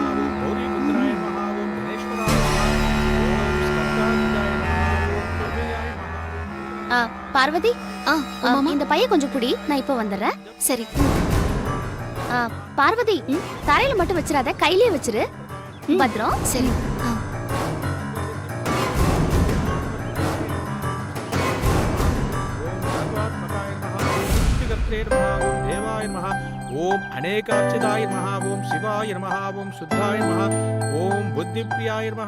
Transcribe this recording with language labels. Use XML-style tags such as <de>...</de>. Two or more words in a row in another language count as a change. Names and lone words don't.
<sa>ओम् गौरीपुत्राय नमः। ओम् गणेश्वराय नमः. ओम् स्कन्दाय नमः। ओम् प्रभयाय नमः.</sa> <ta>பார்வதி, இந்த பைய கொஞ்சம் குடி, நான் இப்ப வந்துடுறேன். சரி. பார்வதி, தரையில மட்டும் வச்சிராத, கையிலே வச்சிரு. பத்ரம். சரி.</ta> <sa>ओम अनेकार्चिताय नमः. ओम शिवाय नमः. ओम शुद्धाय नमः. ओम बुद्धिप्रियाय नमः.</sa>